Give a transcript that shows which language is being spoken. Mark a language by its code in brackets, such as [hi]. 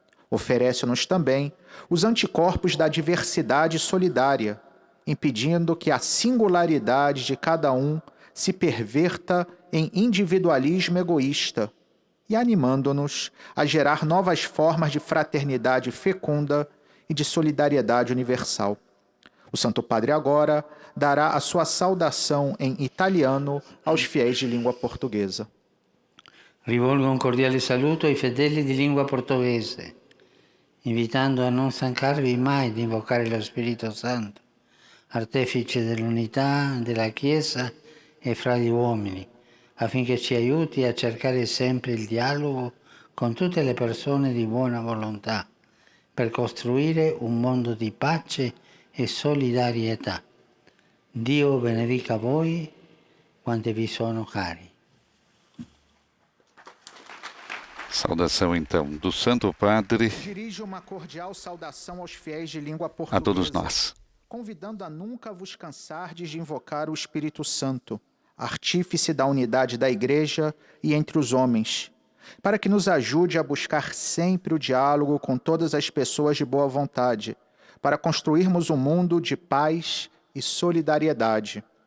[pt] Oferece-nos também os anticorpos da diversidade solidária, impedindo que a singularidade de cada um se perverta em individualismo egoísta e animando-nos a gerar novas formas de fraternidade fecunda e de solidariedade universal. O Santo Padre agora dará a sua saudação em italiano aos fiéis de língua portuguesa. [it] Rivolgo un cordiale saluto ai fedeli di lingua portoghese, invitando a non stancarvi mai di invocare lo Spirito Santo, artefice dell'unità della Chiesa e fra gli uomini, affinché ci aiuti a cercare sempre il dialogo con tutte le persone di buona volontà, per costruire un mondo di pace e solidarietà. Dio benedica voi quanti vi sono cari. [pt] Saudação, então, do Santo Padre Dirijo uma cordial saudação aos fiéis de língua a todos portuguesa, nós. convidando a nunca vos cansardes de invocar o Espírito Santo, artífice da unidade da Igreja e entre os homens, para que nos ajude a buscar sempre o diálogo com todas as pessoas de boa vontade, para construirmos um mundo de paz e solidariedade.